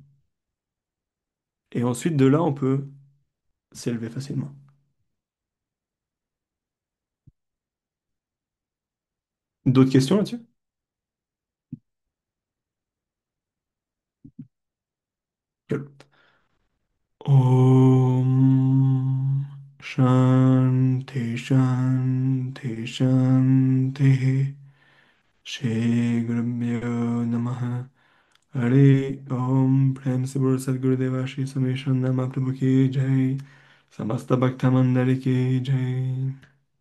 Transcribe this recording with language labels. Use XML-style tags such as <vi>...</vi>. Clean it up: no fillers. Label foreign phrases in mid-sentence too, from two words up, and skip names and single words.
<fr>Et ensuite, de là, on peut s'élever facilement. D'autres questions là-dessus? Cool.</fr> <sa>ओम् शान्ति शान्ति शान्ति श्री गुरुभ्यो नमः हरि ओम्</sa> <hi>प्रेम से बोलो सद्गुरुदेव श्री सोमेश्वर नामा प्रभु की जय समस्त भक्त मंडली की जय</hi>